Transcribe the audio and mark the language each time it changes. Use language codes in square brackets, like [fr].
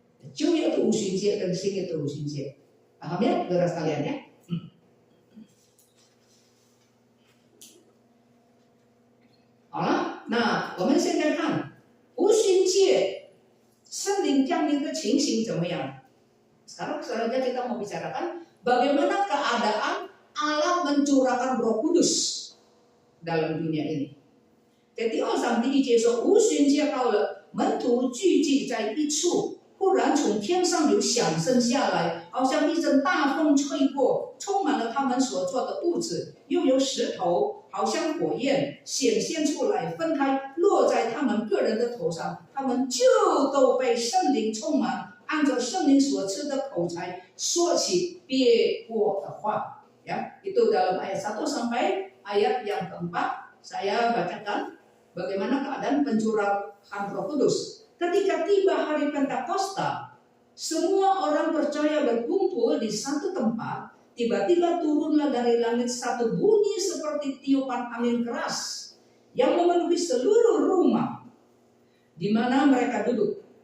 [zh] 旧约的五旬节跟新约的五旬节， [id] paham ya, saudara sekalian ya? [zh] 好了，那我们现在看五旬节。圣灵降临的情形怎么样？ [id] Sekarang saja kita mau bicarakan bagaimana keadaan Allah mencurahkan Roh Kudus dalam dunia ini. [zh] 在第2章第1节说，五旬节到了，门徒聚集在一处，忽然从天上有响声下来，好像一阵大风吹过，充满了他们所坐的屋子，又有石头，好像火焰显现出来，分开落在他们个人的头上，他们就都被圣灵充满，按照圣灵所赐的口才说起别国的话。 [id] Ya, itu dalam ayat 1 sampai ayat yang keempat saya bacakan bagaimana keadaan pencurahan Roh Kudus. Ketika tiba hari Pentakosta, semua orang percaya berkumpul di satu tempat. Tiba-tiba turunlah dari langit satu bunyi seperti tiupan angin keras yang memenuhi seluruh rumah di mana mereka duduk.